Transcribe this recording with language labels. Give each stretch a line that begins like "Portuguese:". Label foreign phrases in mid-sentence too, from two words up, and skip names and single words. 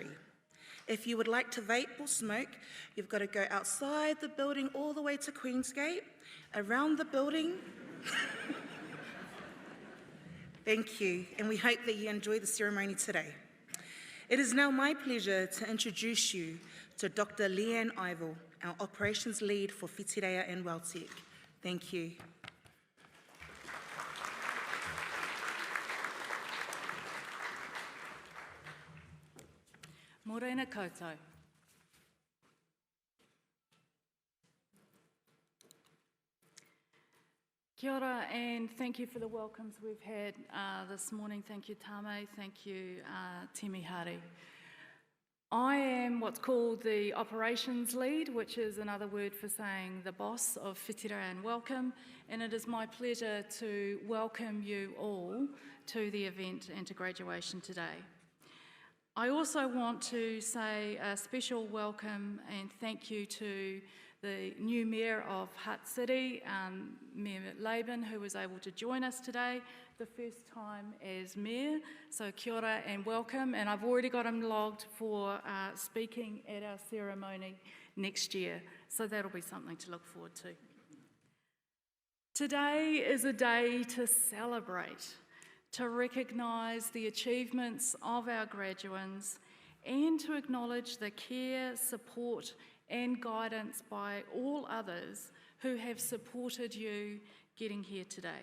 English: If you would like to vape or smoke, you've got to go outside the building all the way to Queensgate, around the building. Thank you, and we hope that you enjoy the ceremony today. It is now my pleasure to introduce you to Dr. Leanne Ivel, our operations lead for Whitireia and WelTec. Thank you.
Māori: Morena koutou. Kia ora,
English: and thank you for the welcomes we've had this morning. Thank you, Tame. Thank you, Timihari. I am what's called the operations lead, which is another word for saying the boss of Whitireia and Welcome, and it is my pleasure to welcome you all to the event and to graduation today. I also want to say a special welcome and thank you to the new Mayor of Hutt City, Mayor Laban, who was able to join us today, the first time as Mayor. So
Māori: kia ora
English: and welcome, and I've already got him logged for speaking at our ceremony next year, so that'll be something to look forward to. Today is a day to celebrate, to recognise the achievements of our graduates and to acknowledge the care, support and guidance by all others who have supported you getting here today.